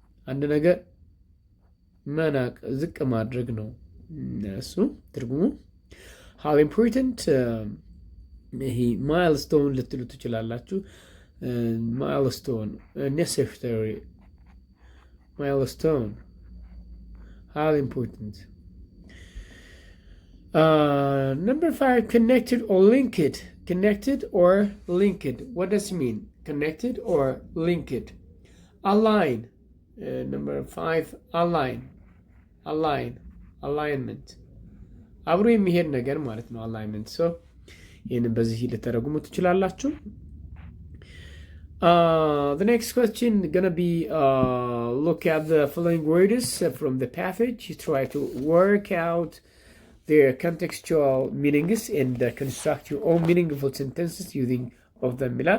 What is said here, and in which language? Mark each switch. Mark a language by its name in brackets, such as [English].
[Amharic] አንድ ነገር መናቅ ዝቅ ማድረግ ነው እሱ ትርጉሙ። [English] how important [Amharic] ይሄ milestone ልትሉ ትችላላችሁ። [English] milestone necessary milestone how important. Number 5, connected or linked. Connected or linked. What does it mean? Connected or linked. Align. Number 5, align. Alignment. [Amharic] አብሮ የሚሄድ ነገር ማለት ነው alignment. [English] So [Amharic] ይህንን በዚህ ልተረጉሙ ትችላላችሁ። [English] The next question gonna be look at the following words from the passage. You try to work out their contextual meanings and construct your own meaningful sentences using of them.